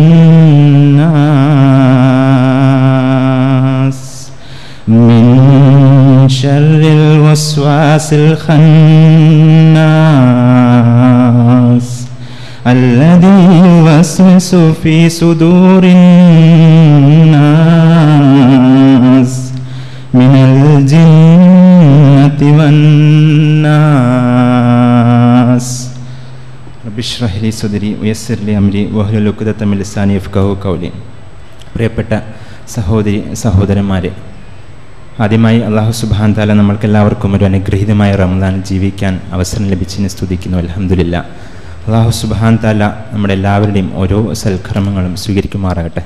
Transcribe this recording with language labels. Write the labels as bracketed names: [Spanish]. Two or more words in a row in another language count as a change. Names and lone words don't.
[Arabic] الناس من شر الوسواس الخناس الذي يوسوس في صدور الناس من الجنة والناس رب اشرح لي صدري ويسر لي أمري واحلل عقدة من لساني يفقهوا قولي. [Malayalam] പ്രിയപ്പെട്ട സഹോദരന്മാരെ, ആദ്യമായി അല്ലാഹു [Arabic] سبحانه وتعالى [Malayalam] നമ്മൾക്കെല്ലാവർക്കും ഒരു അനുഗ്രഹീതമായ റമദാൻ ജീവിക്കാൻ അവസരം ലഭിച്ചതിനെ സ്തുതിക്കുന്നു. [Arabic] അൽഹംദുലില്ലാ. [Malayalam] അല്ലാഹു [Arabic] سبحانه وتعالى [Malayalam] നമ്മുടെ എല്ലാവരുടെയും ഓരോ സൽക്കർമ്മങ്ങളും സ്വീകരിക്കുമാറാകട്ടെ.